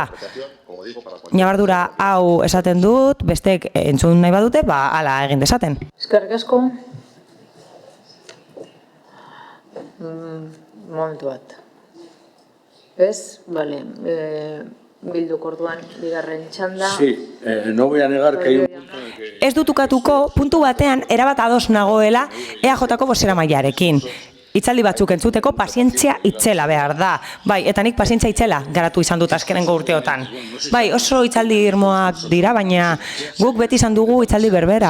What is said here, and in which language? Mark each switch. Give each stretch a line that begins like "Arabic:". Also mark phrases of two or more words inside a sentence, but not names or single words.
Basque: Ñabardura hau esaten dut, besteek entzun nahi badute, hala egin dezaten. Eskerrik asko. Momentu bat. Ez? Bale. Bilduk orduan bigarren txanda.
Spanish: Sí, no voy a negar que hay un punto en que...
Basque: Ez dut ukatuko, puntu batean erabat ados nagoela EAJko bozeramailearekin. Hitzaldi batzuk entzuteko pazientzia itzela behar da. Bai, eta nik pazientzia itzela garatu izan dut azkenengo urteotan. Bai, oso hitzaldi irmoak dira, baina guk beti izan dugu hitzaldi berbera.